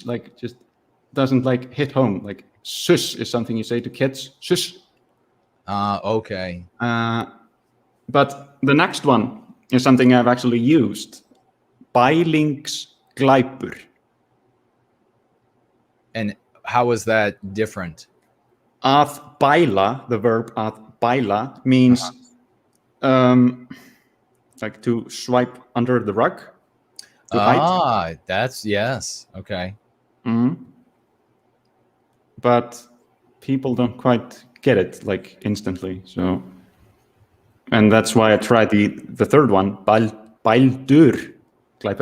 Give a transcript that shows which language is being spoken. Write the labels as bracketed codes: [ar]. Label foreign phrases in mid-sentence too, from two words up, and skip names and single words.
[en] Like, just doesn't like hit home. Like, sus is something you say to kids. Sus. Okay. But the next one is something I've actually used. Bælingsglæpur. And how is that different? [is] Að bæla, [en] the verb [is] að bæla, [en] means like to swipe under the rug. That's yes. Okay. Mm-hmm. But people don't quite get it like instantly. So, and that's why I tried the third one, [is] Baldur Glæpur.